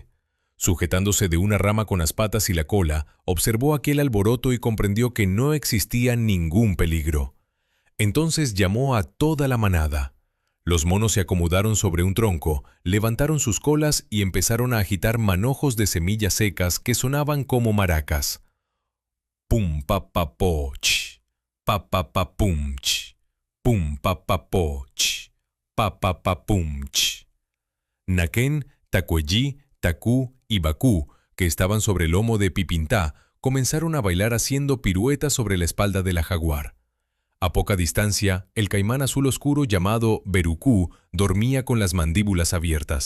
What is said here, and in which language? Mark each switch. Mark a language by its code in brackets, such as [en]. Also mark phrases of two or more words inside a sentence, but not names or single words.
[es] Sujetándose de una rama con las patas y la cola, observó aquel alboroto y comprendió que no existía ningún peligro. Entonces llamó a toda la manada. Los monos se acomodaron sobre un tronco, levantaron sus colas y empezaron a agitar manojos de semillas secas que sonaban como maracas. Pum pa pa po ch, pa pa pa pum ch, pum pa pa po ch, pa pa pa pum ch. Naquén, Tacuellí, Tacú y Bacú, que estaban sobre el lomo de Pipintá, comenzaron a bailar haciendo piruetas sobre la espalda de la jaguar. A poca distancia, el caimán azul oscuro llamado Berucú dormía con las mandíbulas abiertas.